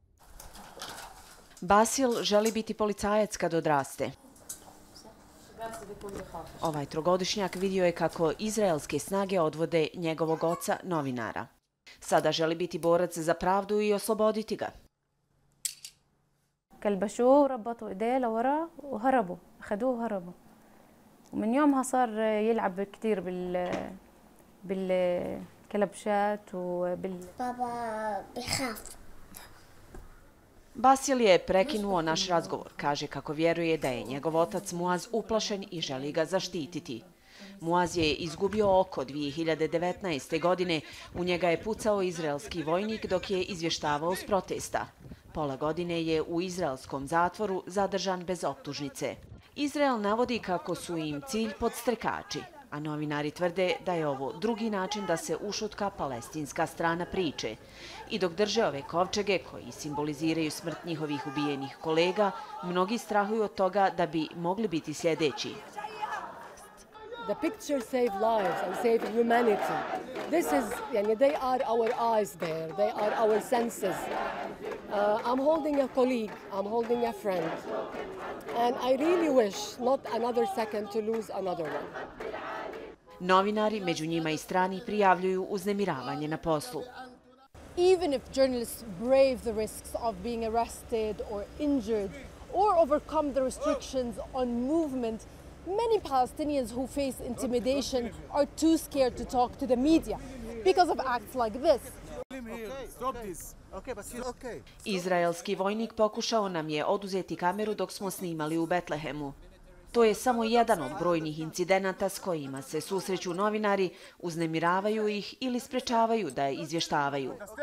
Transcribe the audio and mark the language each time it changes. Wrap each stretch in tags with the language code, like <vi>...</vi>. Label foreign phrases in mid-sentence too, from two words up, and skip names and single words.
<bs>Basil želi biti policajac kad odraste. Ovaj trogodišnjak vidio je kako izraelske snage odvode njegovog oca, novinara. Sada želi biti borac za pravdu i osloboditi ga.</bs> <ar>كلبشوه وربطوا ايديه لورا وهربوا اخذوه وهربوا ومن يومها صار يلعب كثير بالكلبشات بابا بخاف.</ar> <bs>Basil je prekinuo naš razgovor. Kaže kako vjeruje da je njegov otac Muaz uplašen i želi ga zaštititi. Muaz je izgubio oko 2019. godine. U njega je pucao izraelski vojnik dok je izvještavao s protesta. Pola godine je u izraelskom zatvoru zadržan bez optužnice. Izrael navodi kako su im cilj podstrekači, a novinari tvrde da je ovo drugi način da se ušutka palestinska strana priče. I dok drže ove kovčege koji simboliziraju smrt njihovih ubijenih kolega, mnogi strahuju od toga da bi mogli biti sljedeći.</bs> <en>The pictures save lives and save humanity. This is, they are our eyes there. They are our senses. I'm holding a colleague. I'm holding a friend. And I really wish not another second to lose another one.</en> <bs>Novinari, među njima i strani, prijavljuju uznemiravanje na poslu.</bs> <en>Even if journalists brave the risks of being arrested or injured or overcome the restrictions on movement, many Palestinians who face intimidation are too scared to talk to the media because of acts like this.</en> <bs>Izraelski vojnik pokušao nam je oduzeti kameru dok smo snimali u Betlehemu. To je samo jedan od brojnih incidenata s kojima se susreću novinari, uznemiravaju ih ili sprečavaju da izvještavaju.</bs>